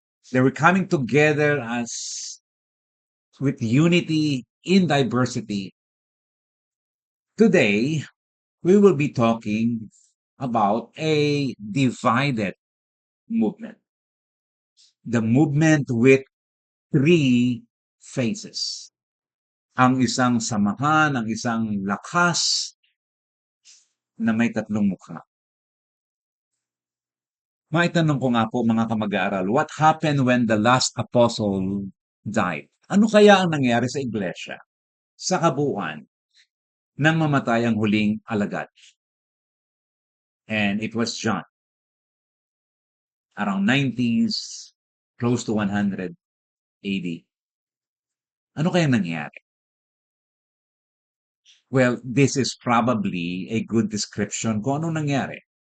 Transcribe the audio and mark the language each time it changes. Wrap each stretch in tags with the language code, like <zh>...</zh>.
<en>They were coming together as with unity in diversity. Today, we will be talking about a divided movement. The movement with three faces.</en> <tl>Ang isang samahan, ang isang lakas na may tatlong mukha. Maitanong ko nga po mga kamag-aaral,</tl> <en>what happened when the last apostle died?</en> <tl>Ano kaya ang nangyari sa iglesia sa kabuuan nang mamatay ang huling alagad?</tl> <en>And it was John, around 90s, close to 100 AD.</en> <tl>Ano kaya nangyari?</tl> <en>Well, this is probably a good description</en> <tl>kung anong nangyari.</tl>